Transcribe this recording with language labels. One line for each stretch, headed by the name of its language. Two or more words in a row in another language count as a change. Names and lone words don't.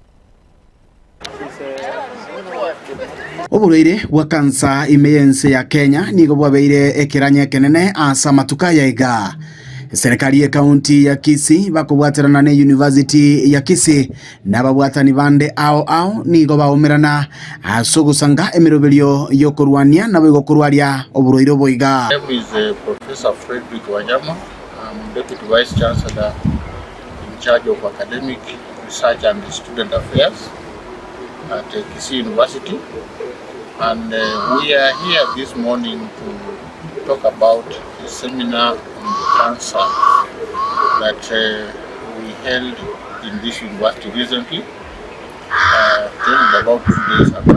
Gusii: Oburwaire bwa kansa imeyense ya Kenya nigo bwabeire ekiranya kenene asa matuka yaiga. Serikali ya kaunti ya Kisii bakubwatirana ne University ya Kisii nababwatani bande ao nigo baumirana asogusanga emirobelio yokorwania nabo igokorwaria oburwaire boiga.
English: My name is Professor Frederick Wanyama. I'm Deputy Vice Chancellor in charge of academic research and student affairs at Kisii University. And we are here this morning to talk about a seminar on cancer that we held in this university recently, about 2 days ago.